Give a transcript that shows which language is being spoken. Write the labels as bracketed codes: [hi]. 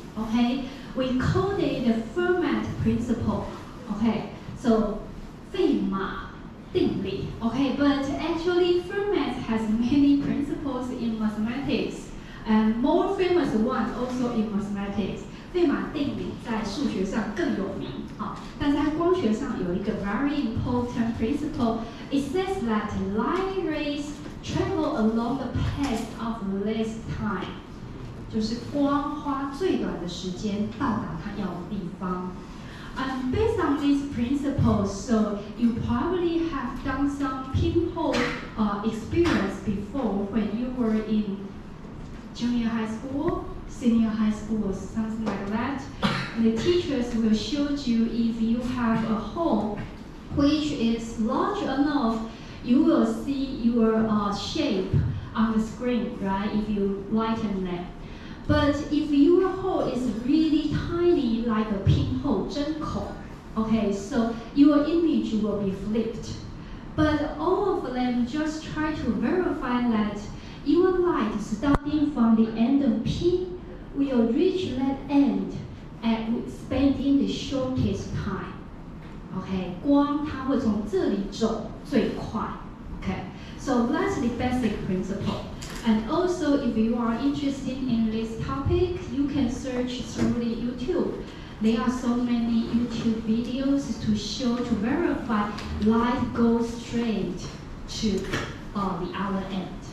[en] Okay, we call it the Fermat principle. Okay, so 费马定理. Okay, but actually Fermat has many principles in mathematics, and more famous one also in mathematics. [zh] 费马定理在数学上更有名，但在光学上有一个 very important principle. It says that light rays travel along the path of least time. 就是光花最短的时间到达它要的地方。 [en] And based on these principles, so you probably have done some pinhole experience before when you were in junior high school, senior high school, something like that. And the teachers will show you if you have a hole which is large enough, you will see your shape on the screen, right? If you lighten that. But if your hole is really tiny, like a pinhole, 针孔, okay, so your image will be flipped. But all of them just try to verify that your light starting from the end of P will reach that end at spending the shortest time. [zh] Okay, 光它会从这里走最快. [en] Okay, so that's the basic principle. And also, if you are interested in this topic, you can search through the YouTube. There are so many YouTube videos to show, to verify light goes straight to the other end.